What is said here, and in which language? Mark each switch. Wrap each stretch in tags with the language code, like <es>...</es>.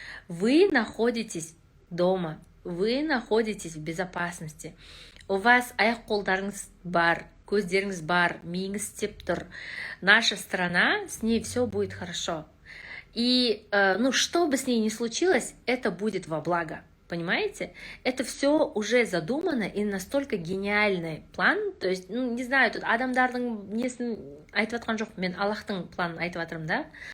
<ru>Вы находитесь дома, вы находитесь в безопасности. У вас</ru> <kk>аяқ-қолдарыңыз бар, көздеріңіз бар, миыңыз істеп тұр.</kk> <ru>Наша страна, с ней все будет хорошо. И, что бы с ней ни случилось, это будет во благо. Понимаете? Это все уже задумано и настолько гениальный план. То есть, не знаю,</ru> <kk>тут адамдардың несін айтып атқан жоқ, мен Аллахтың планын айтып атырмын, да?</kk>